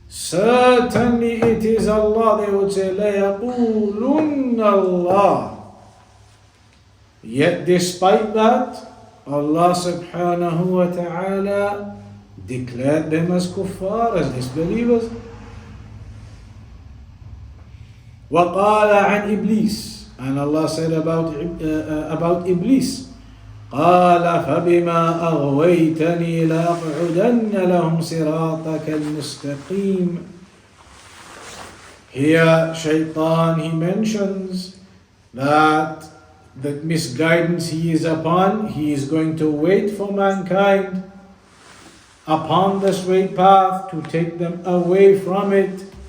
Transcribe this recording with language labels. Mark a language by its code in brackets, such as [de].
[en] Certainly it is Allah. They would say, [ar] لَيَقُولُنَّ اللَّهُ. [en] Yet despite that, Allah subhanahu wa ta'ala declared them as kuffar, as disbelievers. [ar] وَقَالَ عَنْ إِبْلِيسِ. [en] And Allah said about Iblis, [ar] قال فبما أغويتني لأقعدن لهم صراطك المستقيم. [en] Here Shaitan, he mentions that the misguidance he is upon, he is going to wait for mankind upon the straight path to take them away from it.